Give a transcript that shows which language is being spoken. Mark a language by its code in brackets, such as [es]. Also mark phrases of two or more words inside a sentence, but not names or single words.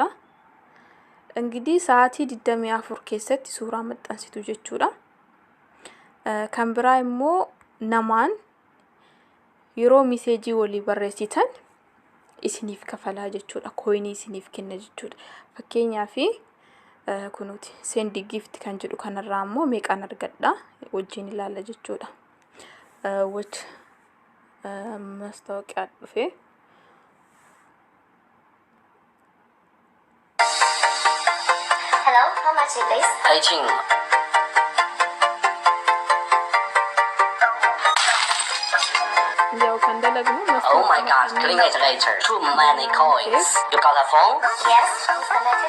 [om] Ingidii sa'aatii 24 keessatti suuraa maxxansitu jechuudha. Kan biraa immoo namaan yeroo meseejii walii barreessitan isiniif kafalaa jechuudha. Coinii isiniif kenna jechuudha. Fakkeenyaaf kunuuti [en] send gift [om] kan jedhu kanarraa immoo meeqaan argadha wajjin ilaalla jechuudha. Mastaawoqiyaa dhufe. [en] Hello, how much is this? 18. [om] Yoo kan dalagnu [en] Oh my god, clean it later. Too many coins. You got a phone? Yes, who's connected?